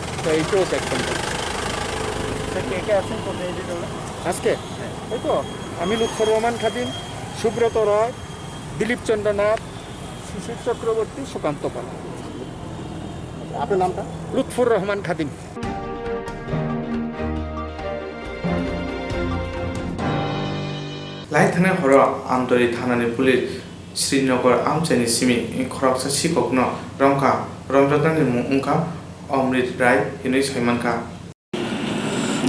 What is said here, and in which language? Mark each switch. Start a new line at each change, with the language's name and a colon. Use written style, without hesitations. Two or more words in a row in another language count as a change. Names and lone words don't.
Bangla: তো এইটাও দেখবেন। কে কে আছেন প্রতিনিধি দলে আজকে? ওই তো আমি লুৎফর রহমান খাদিম, সুব্রত রয়, দিলীপ চন্দ্র নাথ, শিশির চক্রবর্তী, সুকান্ত পাল। আপনার নামটা? লুৎফর রহমান খাদিম।
Kok Borok: लाइथाने हर आमदरी थानानि पुलिस श्रीनगर आमचानि सिमी खरकसा सिककनो रंका रमजातानि मुंका अमृत राय हिनै साइमानका